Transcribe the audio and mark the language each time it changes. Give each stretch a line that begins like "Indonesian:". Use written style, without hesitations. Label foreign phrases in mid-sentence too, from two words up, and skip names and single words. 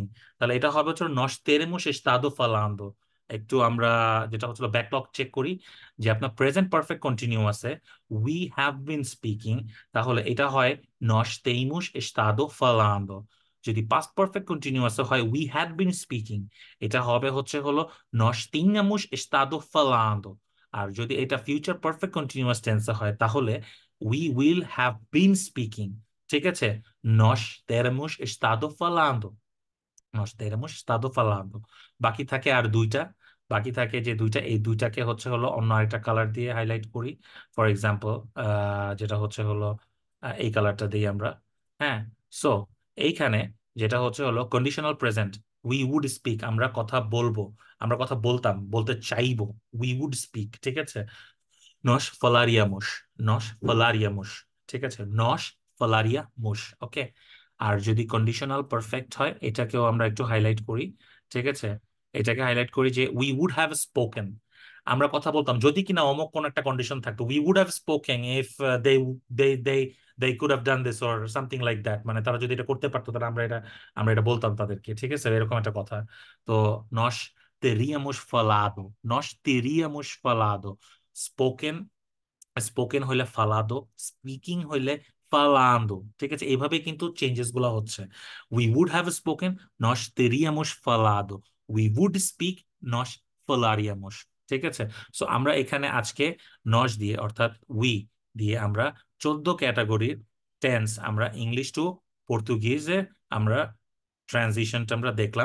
Bangla: তাহলে এটা হবে হচ্ছে
Portuguese: nós teremos estado falando.
Bangla: একটু আমরা যেটা হচ্ছিল ব্যাকলগ চেক করি, যে আপনার
English: present perfect continuous we have been speaking,
Bangla: তাহলে এটা হয়
Portuguese: nós temos estado falando.
Bangla: যদি
English: past perfect continuous
Bangla: হয়
English: we had been speaking,
Bangla: এটা হবে হচ্ছে হলো
Portuguese: nós tínhamos estado falando.
Bangla: আর যদি এটা
English: future perfect continuous tense
Bangla: হয় তাহলে
English: we will have been speaking.
Bangla: ঠিক আছে,
Portuguese: nós teremos estado falando, nós teremos estado falando।
Bangla: বাকি থাকে আর দুইটা, বাকি থাকে যে দুইটা, এই দুইটাকে হচ্ছে হলো অন্য আরেকটা কালার দিয়ে হাইলাইট করি।
English: for example
Bangla: যেটা হচ্ছে হলো এই কালারটা দিই আমরা। হ্যাঁ, সো এইখানে যেটা হচ্ছে হলো
English: conditional present, we would speak,
Bangla: আমরা কথা বলবো, আমরা কথা বলতাম, বলতে চাইবো,
English: we would speak.
Bangla: ঠিক আছে,
Portuguese: nós falaríamos, nós falaríamos.
Bangla: ঠিক আছে,
Portuguese: nós falaríamos. ওকে।
Bangla: আর যদি
English: conditional perfect
Bangla: হয় এটাকেও আমরা একটু হাইলাইট করি। ঠিক আছে, এটাকে হাইলাইট করি যে
English: we would have spoken,
Bangla: আমরা কথা বলতাম যদি কিনা অমুক কোন একটা কন্ডিশন থাকতো,
English: we would have spoken if they they they they could have done this or something like that,
Bangla: মানে তারা যদি এটা করতে পারতো তাহলে আমরা এটা বলতাম তাদেরকে। ঠিক আছে, এরকম একটা কথা। তো
Portuguese: nós teríamos falado, nós teríamos falado,
English: spoken, spoken
Bangla: হইলে ফালাদো, স্পিকিং হইলে ফালান্দো। ঠিক আছে, এইভাবে কিন্তু চেঞ্জেস গুলা হচ্ছে।
English: we would have spoken,
Portuguese: nós teríamos falado,
English: we would speak,
Portuguese: nós falaríamos.
Bangla: ঠিক আছে, সো আমরা এখানে আজকে নস দিয়ে অর্থাৎ উই দিয়ে আমরা 14 ক্যাটাগরির টেন্স আমরা
English: English to Portuguese
Bangla: আমরা ট্রানজিশনটা আমরা দেখলাম।